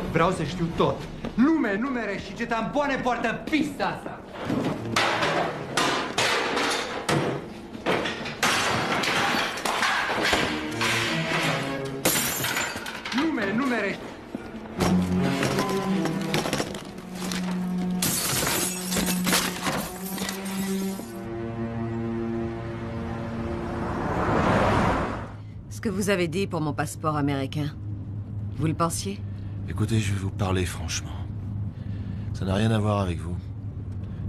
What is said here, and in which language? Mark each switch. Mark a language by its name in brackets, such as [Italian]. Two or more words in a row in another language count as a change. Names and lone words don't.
[Romanian] Vreau să știu tot. Lume, numere și ce tampoane poartă pista asta. Lume, numere. [French] Ce que vous avez dit pour mon passeport américain, vous le pensiez? Écoutez, je vais vous parler franchement. Ça n'a rien à voir avec vous.